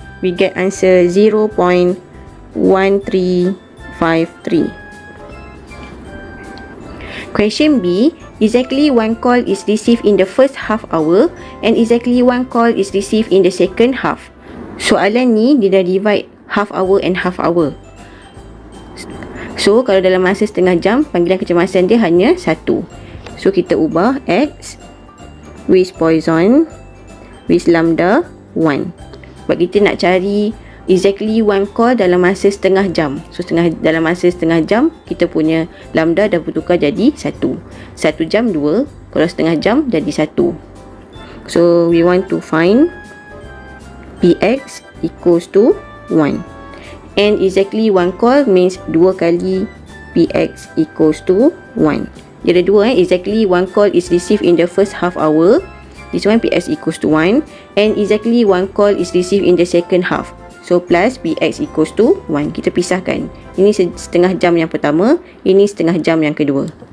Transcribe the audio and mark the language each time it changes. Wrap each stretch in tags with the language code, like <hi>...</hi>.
<en>We get answer 0.1353. Question B. Exactly 1 call is received in the first half hour and exactly 1 call is received in the second half.</en> <ms>Soalan ni dia dah</ms> <en>divide half hour and half hour.</en> <ms>So kalau dalam masa setengah jam, panggilan kecemasan dia hanya 1. So kita ubah X</ms> <en>with Poisson with lambda 1.</en> <ms>Sebab kita nak cari</ms> <en>exactly 1 call</en> <ms>dalam masa setengah jam. So dalam masa setengah jam, kita punya lambda dah bertukar jadi 1. 1 jam 2, kalau setengah jam jadi 1.</ms> <en>So we want to find Px equals to 1. And exactly 1 call means 2 kali Px equals to 1.</en> <ms>Dia ada</ms> <en>2 exactly 1 call is received in the first half hour. This one Px equals to 1. And exactly 1 call is received in the second half. So plus Px equals to 1.</en> <ms>Kita pisahkan. Ini setengah jam yang pertama. Ini setengah jam yang kedua.</ms>